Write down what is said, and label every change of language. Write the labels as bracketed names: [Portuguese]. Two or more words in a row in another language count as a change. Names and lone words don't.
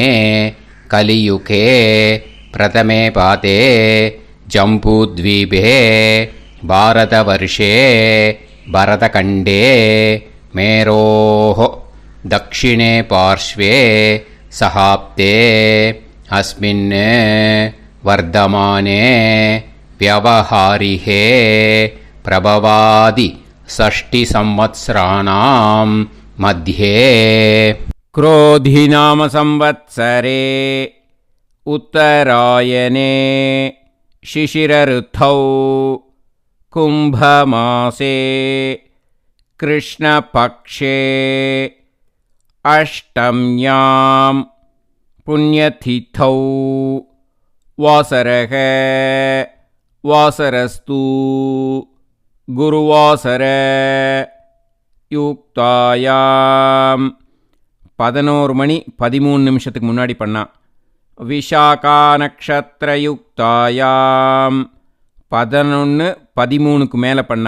[Sanskrit] कलियुगे प्रथमे पादे जम्बूद्वीपे भारतवर्षे भरतखण्डे मेरोः दक्षिणे पार्श्वे शकाब्दे अस्मिन् वर्तमाने व्यवहारिहे प्रभवादि 6 संवत्सराणां मध्ये क्रोधिनाम संवत्सरे उत्तरायणे शिशिरऋतौ कुम्भमासे कृष्णपक्षे अष्टम्यां पुण्यतिथौ वासरः वासरस्तु गुरुवासर युक्तायाम्. [Tamil] 11 மணி 13 நிமிஷத்துக்கு முன்னாடி பண்ணா. [Sanskrit] विशाखा नक्षत्र युक्तायाम् [Tamil] 11:13க்கு மேலே பண்ணா.